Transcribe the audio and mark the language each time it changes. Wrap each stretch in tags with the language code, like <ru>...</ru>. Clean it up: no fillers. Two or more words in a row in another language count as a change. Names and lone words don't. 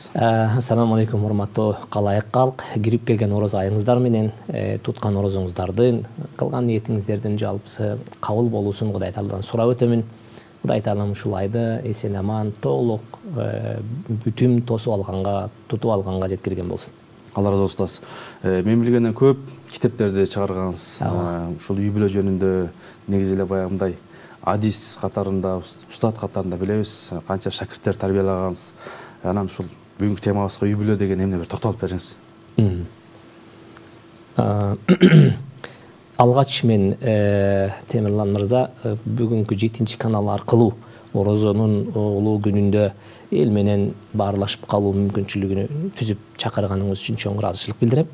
<ar>السلام عليكم,</ar> <ky>урматтуу калайык калк. Кирип келген орозо айыңыздар менен туткан орозоңуздардын, кылган ниетиңиздердин жалпысы кабыл болуусун Кудай Тааладан сурап өтөмүн. Кудай Таалам ушул айды эсен аман, толук, бүтүм тосуп алганга, тутуп алганга жеткирген болсун.</ky> <tr>Allah razı olsun.</tr> <ky>Мен билгенден көп китептерди чыгаргансыз. Ушул үй бүлө жөнүндө негизи эле баягындай адис катарында, устат катарында билебиз, канча шакирттер тарбиялагансыз. Анан ушул бүгүнкү темабызга үй бүлө деген эмне бир токтолуп бериңиз. Алгач мен Темирлан мырза бүгүнкү 7-чи канал аркылуу орозонун улуу күнүндө эл менен баарлашып калуу мүмкүнчүлүгүн түзүп чакырганыңыз үчүн чоң ыраазычылык билдирем.</ky>